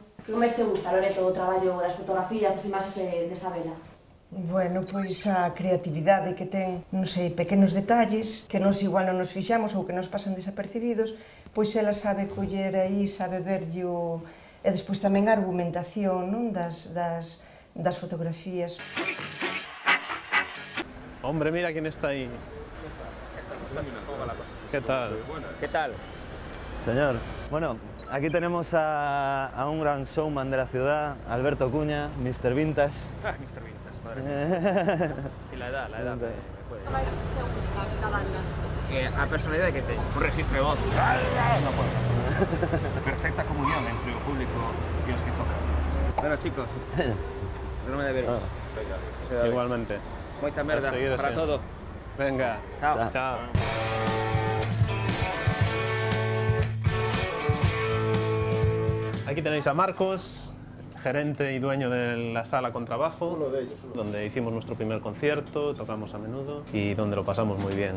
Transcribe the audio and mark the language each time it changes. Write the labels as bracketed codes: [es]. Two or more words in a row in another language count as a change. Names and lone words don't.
[gl] Como te gusta, Loreto, o traballo das fotografías, das imaxes de Sabela? Bueno, pois a creatividade que ten, non sei, pequenos detalles que nos igual non nos fixamos ou que nos pasan desapercibidos, pois ela sabe coller aí, sabe verllo, e despois tamén a argumentación, non, das fotografías. [es] Hombre, mira quién está ahí. ¿Qué tal? ¿Qué tal? Señor, bueno, aquí tenemos a un gran showman de la ciudad, Alberto Cuña, Mr. Vintage. Mr. Vintage, madre mía. Y la edad me puede. [gl] Como máis che gusta da banda? A personalidade que ten, un registro de voz. [es] No puedo. [gl] Perfecta comunión entre o público e os que tocan. Bueno, chicos, non me deberos. Igualmente. Moita merda para todo. Venga. Chao. Chao. [es] Aquí tenéis a Marcos, gerente y dueño de la sala Contrabajo, donde hicimos nuestro primer concierto, tocamos a menudo y donde lo pasamos muy bien.